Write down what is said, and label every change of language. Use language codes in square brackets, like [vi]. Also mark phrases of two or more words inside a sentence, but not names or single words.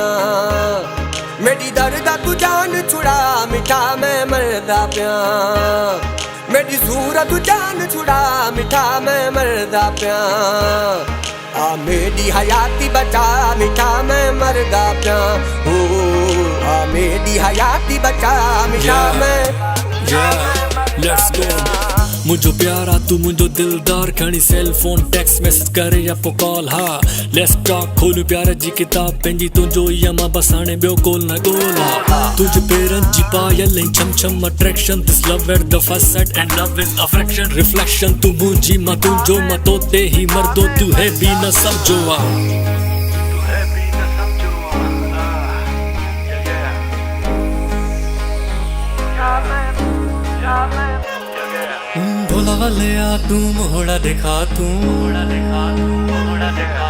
[skr] मेरी दर्दा तू जान छुड़ा मिठा मैं मरदा प्या, मेरी सूरत जान छुड़ा मिठा मैं मरदा प्या। आ मेरी हयाती बचा मिठा मैं मरदा प्या, ओ आ मेरी हयाती बचा मिठा मैं। [en] Let's go। [sd] मुझो प्यारा तू मुझो दिलदार, खणी [en] cell phone text message [sd] करे या पो कॉल। [en] ha let's talk, [sd] खोलू प्यार जी किताब पंहिंजी तुंहिंजो यमा बसाणे ॿियो गोल न गोल। हा तुझ पेरनि जी पायल छम छम [en] attraction, this love at the first sight and love is affection. [sd] रिफ्लेक्शन तू मुंहिंजी मां तुंहिंजो मां तोते ही मर्दो, तू है भी न समझो। [skr] ढोला वाले आ तू मोहड़ा दिखा, तू मोहड़ा दिखा, तू मोहड़ा दिखा।